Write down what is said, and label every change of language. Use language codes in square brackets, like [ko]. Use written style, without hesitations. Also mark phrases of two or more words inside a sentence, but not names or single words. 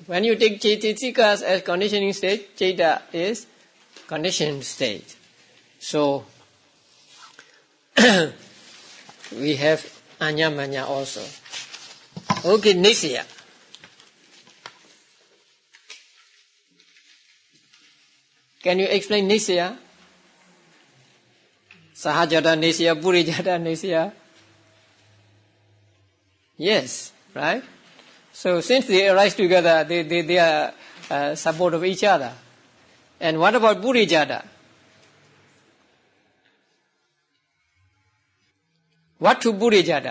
[en] When you take cetasikas as conditioning state, ceta is conditioned state. So we have anyamanya also. Okay, nisya. Can you explain nisya? [pi] Sahajada nisya, purijada nisya. [en] Yes, right? So since they arise together, they are support of each other. And what about purijada? What to purijada?